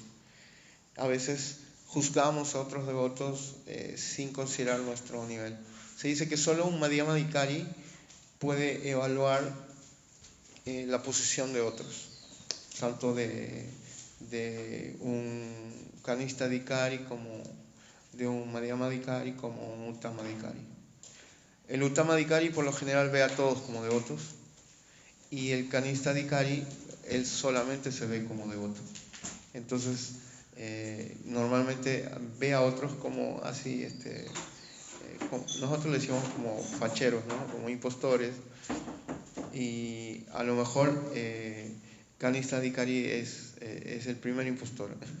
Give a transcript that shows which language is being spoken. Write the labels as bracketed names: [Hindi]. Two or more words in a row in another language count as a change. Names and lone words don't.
[Spanish] A veces juzgamos a otros devotos sin considerar nuestro nivel. Se dice que solo un [Sanskrit] Madhyama adhikari [Spanish] puede evaluar la posición de otros, tanto de un [Sanskrit] Kanistha adhikari [Spanish] como de un [Sanskrit] Madhyama adhikari [Spanish] como un [Sanskrit] Uttama adhikari. [Spanish] El [Sanskrit] Uttama adhikari [Spanish] por lo general ve a todos como devotos y el [Sanskrit] Kanistha adhikari [Spanish] él solamente se ve como devoto. Entonces normalmente ve a otros como así, nosotros le decimos como facheros, ¿no? Como impostores, y a lo mejor [Sanskrit] Kanistha adhikari [Spanish] es el primer impostor.